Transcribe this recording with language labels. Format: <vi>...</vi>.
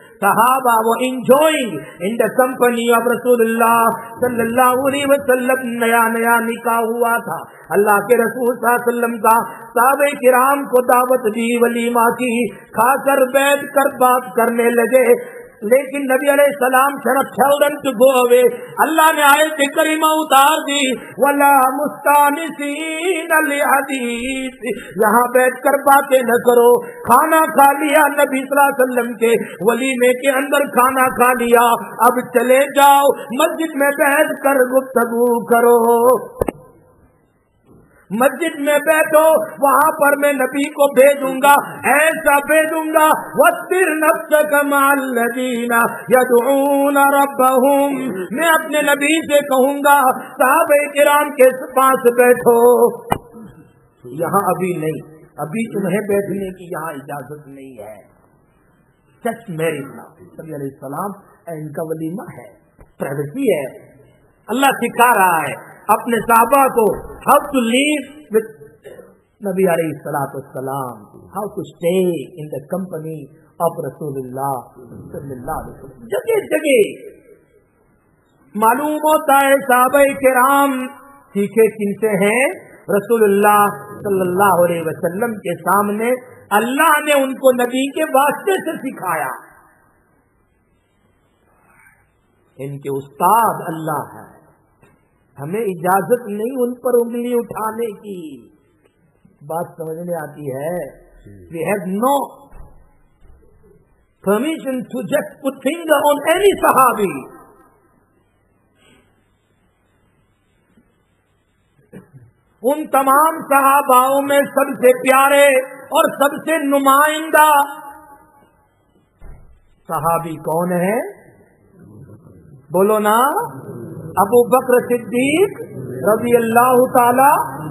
<ur>صحابہ وہ</ur> <en>enjoying in the company of Rasulullah sallallahu alaihi wasallam.</en> <ur>نیا نکاح ہوا تھا. اللہ کے رسول صلی اللہ علیہ وسلم کا صحابہ کرام کو دعوت دی, ولیمہ کی, کھا کر بیٹھ کر بات کرنے لگے. لیکن نبی علیہ السلام</ur> <en>tell them to go away.</en> <ur>اللہ نے آیت کریمہ اتار دی</ur> <ar>وَلَا مُسْتَأْنِسِينَ لِحَدِيثٍ.</ar> <ur>یہاں بیٹھ کر باتیں نہ کرو. کھانا کھا لیا نبی صلی اللہ علیہ وسلم کے ولیمے کے اندر, کھانا کھا لیا, اب چلے جاؤ مسجد میں بیٹھ کر گفتگو کرو. مسجد میں بیٹھو, وہاں پر میں نبی کو بھیجوں گا, ایسا بھیجوں گا</ur> <ar>وَاصْبِرْ نَفْسَكَ مَعَ الَّذِينَ يَدْعُونَ رَبَّهُمْ.</ar> <ur>میں اپنے نبی سے کہوں گا صحابہ کرام کے پاس بیٹھو. یہاں ابھی نہیں, ابھی تمہیں بیٹھنے کی یہاں اجازت نہیں ہے.</ur> <en>Just marriage نا.</en> <ur>نبی علیہ السلام ان کا ولیمہ ہے, پرائیویسی ہے. اللہ سکھا رہا ہے اپنے صحابہ کو</ur> <en>how to live with نبی علیہ الصلوۃ والسلام, how to stay in the company of Rasulullah sallallahu alaihi wasallam.</en> <ur>جگہ جگہ معلوم ہوتا ہے صحابہ کرام سیکھے کن سے ہیں؟ رسول اللہ صلی اللہ علیہ وسلم کے سامنے اللہ نے ان کو نبی کے واسطے سے سکھایا. ان کے استاد اللہ ہے. ہمیں اجازت نہیں ان پر انگلی اٹھانے کی. بات سمجھ میں آتی ہے؟</ur> <en>We have no permission to just put finger on any Sahabi.</en> <ur>ان تمام صحاباؤں میں سب سے پیارے اور سب سے نمائندہ صحابی کون ہے؟ بولو نا. ابو بکر صدیق رضی اللہ تعالی.</ur>